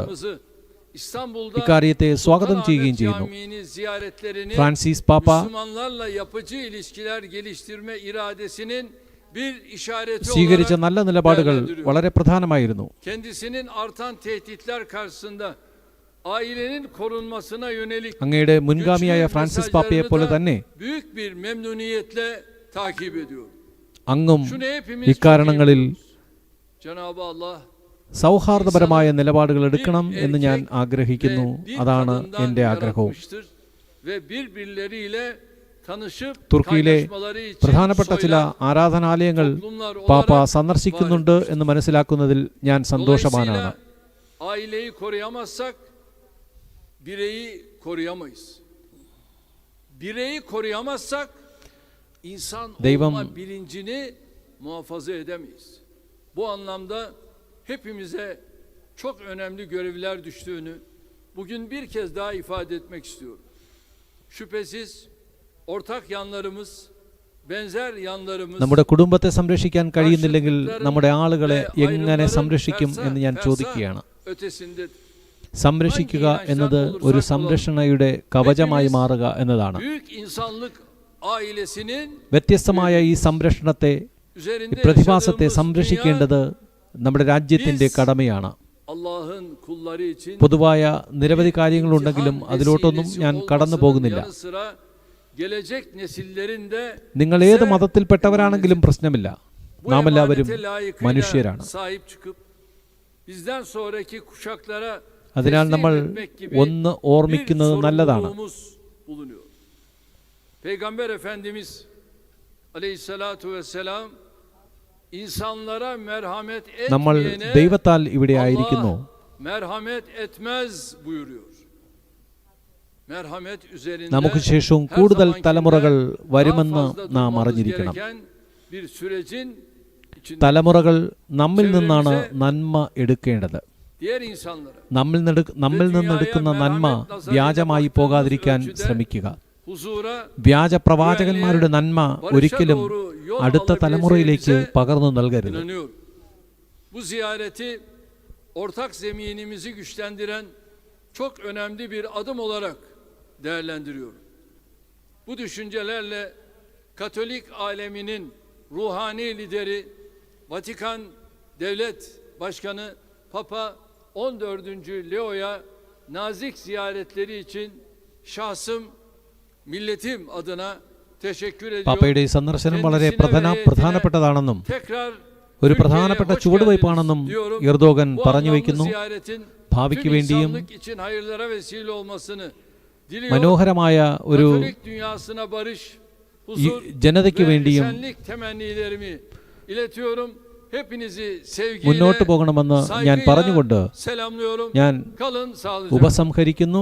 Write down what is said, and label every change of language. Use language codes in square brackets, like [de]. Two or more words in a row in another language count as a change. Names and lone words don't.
[ml] ഇക്കാര്യത്തെ സ്വാഗതം ചെയ്യുകയും ചെയ്യുന്നു. ഫ്രാൻസിസ് പാപ്പ സ്വീകരിച്ച നല്ല നിലപാടുകൾ വളരെ പ്രധാനമായിരുന്നു. [tr] ailenin korunmasına yönelik [ml] അങ്ങയുടെ മുൻഗാമിയായ ഫ്രാൻസിസ് പാപ്പയെ പോലെ തന്നെ [tr] büyük bir memnuniyetle takip ediyorum. [ml] അങ്ങും [tr] Şunu hepimiz [ml] ഇക്കാരണങ്ങളിൽ [tr] çok iyi biliyoruz. Cenab-ı Allah [ml] സൗഹാർദ്ദപരമായ നിലപാടുകൾ എടുക്കണം എന്ന് ഞാൻ ആഗ്രഹിക്കുന്നു. അതാണ് എൻ്റെ ആഗ്രഹവും. തുർക്കിയിലെ പ്രധാനപ്പെട്ട ചില ആരാധനാലയങ്ങൾ പാപ്പ സന്ദർശിക്കുന്നുണ്ട് എന്ന് മനസ്സിലാക്കുന്നതിൽ ഞാൻ സന്തോഷവാനാണ്. [tr] aileyi koruyamazsak bireyi koruyamayız. Bireyi koruyamazsak insan olma bilincini muhafaza edemeyiz. Bu anlamda hepimize çok önemli görevler düştüğünü bugün bir kez daha ifade etmek istiyorum. Şüphesiz ortak yanlarımız, benzer yanlarımız, [ml] നമ്മുടെ കുടുംബത്തെ സംരക്ഷിക്കാൻ കഴിയുന്നില്ലെങ്കിൽ നമ്മുടെ ആളുകളെ എങ്ങനെ സംരക്ഷിക്കും എന്ന് ഞാൻ ചോദിക്കുകയാണ്. സംരക്ഷിക്കുക എന്നത് ഒരു സംരക്ഷണയുടെ കവചമായി മാറുക എന്നതാണ്. വ്യത്യസ്തമായ ഈ സംരക്ഷണത്തെ, ഈ പ്രതിഭാസത്തെ സംരക്ഷിക്കേണ്ടത് നമ്മുടെ രാജ്യത്തിന്റെ കടമയാണ്. പൊതുവായ നിരവധി കാര്യങ്ങളുണ്ടെങ്കിലും അതിലോട്ടൊന്നും ഞാൻ കടന്നു പോകുന്നില്ല. നിങ്ങൾ ഏത് മതത്തിൽപ്പെട്ടവരാണെങ്കിലും പ്രശ്നമില്ല. നാം എല്ലാവരും മനുഷ്യരാണ്. അതിനാൽ നമ്മൾ ഒന്ന് ഓർമ്മിക്കുന്നത് നല്ലതാണ്. [tr] Peygamber Efendimiz [ar] عليه الصلاة والسلام [tr] insanlara merhamet [ml] നമ്മൾ [tr] etmeyene [ml] ദൈവത്താൽ ഇവിടെ ആയിരിക്കുന്നു. [tr] merhamet etmez buyuruyor. Merhamet üzerinde [ml] നമുക്ക് ശേഷവും കൂടുതൽ തലമുറകൾ വരുമെന്ന് നാം അറിഞ്ഞിരിക്കണം. [tr] bir sürecin [ml] തലമുറകൾ നമ്മിൽ നിന്നാണ് നന്മ എടുക്കേണ്ടത്. [tr] diğer insanlara [ml] നമ്മിൽ നിന്നെടുക്കുന്ന നന്മ വ്യാജമായി പോകാതിരിക്കാൻ ശ്രമിക്കുക. വ്യാജ പ്രവാചകന്മാരുടെ നന്മ ഒരിക്കലും അടുത്ത തലമുറയിലേക്ക് പകർന്നു നൽകരുത്. [tr] Bu ziyareti ortak zeminimizi güçlendiren çok önemli bir adım olarak değerlendiriyorum. Bu düşüncelerle Katolik aleminin ruhani lideri, Vatikan Devlet Başkanı Papa 14. Leo'ya nazik ziyaretleri için şahsım, milletim adına teşekkür ediyorum. [ml] പാപ്പയുടെ ഈ സന്ദർശനം വളരെ പ്രധാനപ്പെട്ടതാണെന്നും ഒരു പ്രധാനപ്പെട്ട ചുവടുവയ്പ്പാണെന്നും എർദോഗൻ പറഞ്ഞു വയ്ക്കുന്നു. ഭാവിക്ക് വേണ്ടിയും മനോഹരമായ ഒരു ജനതയ്ക്ക് വേണ്ടിയും മുന്നോട്ട് പോകണമെന്ന് ഞാൻ പറഞ്ഞുകൊണ്ട് ഞാൻ ഉപസംഹരിക്കുന്നു.